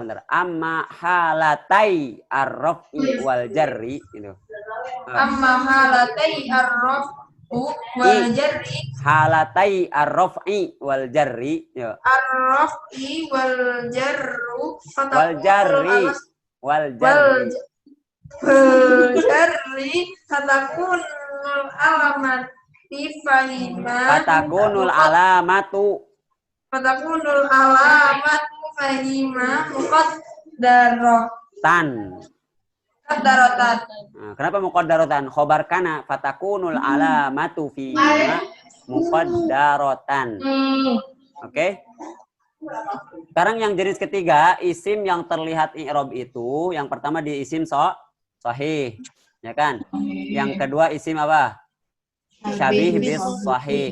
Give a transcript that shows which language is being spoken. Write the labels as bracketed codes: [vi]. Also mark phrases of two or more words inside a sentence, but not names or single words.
[ar] أما حالتي الرفع والجر itu. أما حالتا الرفع والجر حالتي الرفع والجر. [id] Yo. [ar] الرفع والجر والجر. والجر. فتكون العلامة فيهما فتكون العلامة. فتكون العلامة فيهما مقدرة. [id] Nah, kenapa muqaddaratan? [ar] خبر كان فتكون العلامة في مقدرة. [id] Oke. Sekarang yang jenis ketiga, isim yang terlihat i'rab itu, yang pertama di isim sahih, ya kan? Yang kedua isim apa? [ar] شبيه بالصحيح.